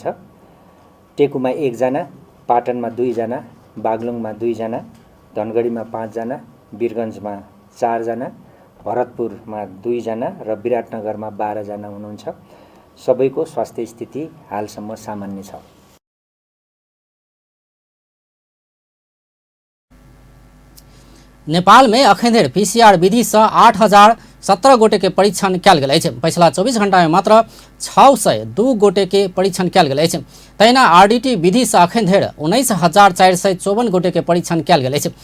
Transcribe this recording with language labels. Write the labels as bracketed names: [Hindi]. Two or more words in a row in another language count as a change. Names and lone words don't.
[Nepali] टेकुमा 1 जना, पाटनमा 2 जना, बागलुङमा 2 जना, धनगढीमा 5 जना, वीरगञ्जमा 4 जना, भरतपुरमा 2 जना र विराटनगरमा 12 जना हुनुहुन्छ। सबैको स्वास्थ्य स्थिति हालसम्म सामान्य छ। [Maithili] नेपाल में अखन धरि पीसीआर विधि से 8,000 17 गोटे के परीक्षण कयल गेल अछि। पछिला 24 घंटा में मात्र 602 गोटे के परीक्षण कयल गेल अछि। तहिना आरडीटी विधि से अखन धरि 19,454 गोटे के परीक्षण कयल गेल अछि।